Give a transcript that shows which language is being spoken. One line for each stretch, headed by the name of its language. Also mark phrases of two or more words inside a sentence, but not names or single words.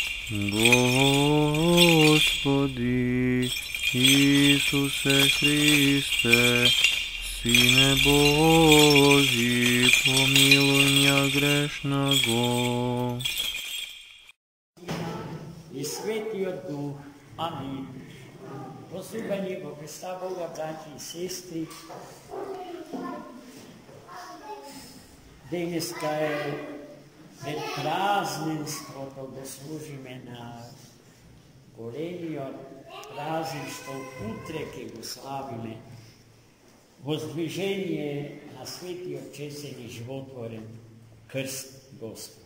Church Slavic: Господи Ісусе Христе, Сине Божий, помилуй меня грешного.
Macedonian: И Светиот Дух. Амин. Возлюбени во Христа Бога,
Church Slavic: братья и сестры,
Macedonian: денеска е пред празненството да служиме на големиот празнен, што утре ке го славиме, воздвижение на светиот честен и животворен крст Господ.